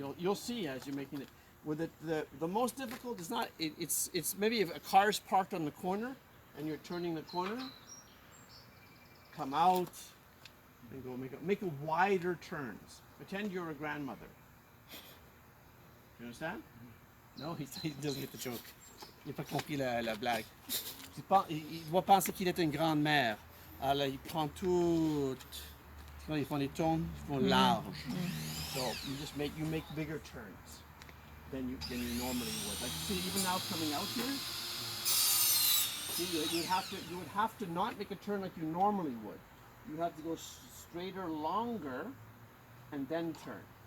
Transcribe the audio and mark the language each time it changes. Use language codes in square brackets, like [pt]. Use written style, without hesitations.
[en] You'll see as you're making it. With it, the most difficult is not, it's maybe if a car's parked on the corner and you're turning the corner, come out and go make a wider turns. Pretend you're a grandmother. You understand? No, he doesn't get the joke. [fr] Il n'a pas compris la blague. Il va penser qu'il est une grand-mère. Alors il prend tout. Ils font les tours, ils font large. [en] So you make bigger turns than you normally would. Like see, even now coming out here, see, you would have to not make a turn like you normally would. You have to go straighter, longer, and then turn.